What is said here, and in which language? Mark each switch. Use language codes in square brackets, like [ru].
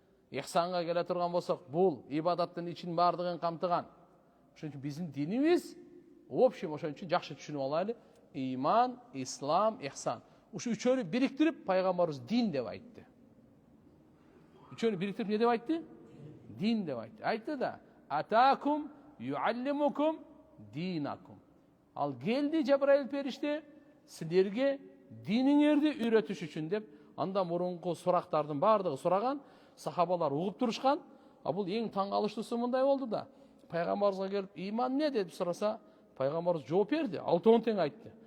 [ky] Ихсанга келе турган болсок, бул ибадаттын ичин бардыгын камтыган. Ошон үчүн биздин динибиз общем, ошон үчүн жакшы түшүнүп алайлы. Иман, ислам, ихсан. Ушу үчөөнү бириктирип пайгамбарыбыз дин деп айтты. Үчөөнү бириктирип не деп айтты? Дин деп айтты. Айтты да: [ar] "Атакум юаллимукум динакум." [ky] Ал келди Жабраил периште силерге диниңерди үйрөтүш үчүн деп, анда мурунку сурактардын бардыгы сураган, сахабалар угуп турушкан. Бул эң таң калыштуусу мындай болду да. Пайгамбарыбызга келип, иман не деп сураса, пайгамбарыбыз жооп берди. 6 тең айтты.